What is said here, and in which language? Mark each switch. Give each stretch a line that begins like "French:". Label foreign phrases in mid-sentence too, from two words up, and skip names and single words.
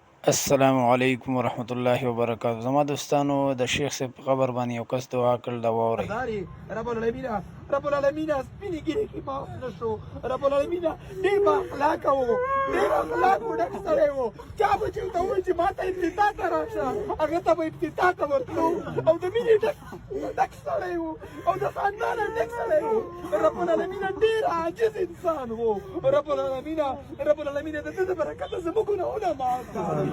Arabic: السلام علیکم ورحمۃ اللہ وبرکاتہ.
Pashto: زما دوستانو د شیخ صاحب په قبر باندې یو کس دعا کړل دا واورئ.
Arabic: رب العالمین رب العالمین
Pashto: سپینې ګیرې کې معاف نه شو.
Arabic: رب العالمین
Pashto: ډېر با اخلاقه و، ډېر اخلاق و ډک سړی و. چا به چې ورته ووایي چې ما ته افتتاح ته راشه، هغه ته به افتتاح ته ورتلو او د مینې ډک سړی و او د خاندانه ډک سړی و.
Arabic: رب العالمین
Pashto: ډېر عاجز انسان و.
Arabic: رب العالمین
Pashto: د ده د برکته زموږ ګناهونه معاف کړه.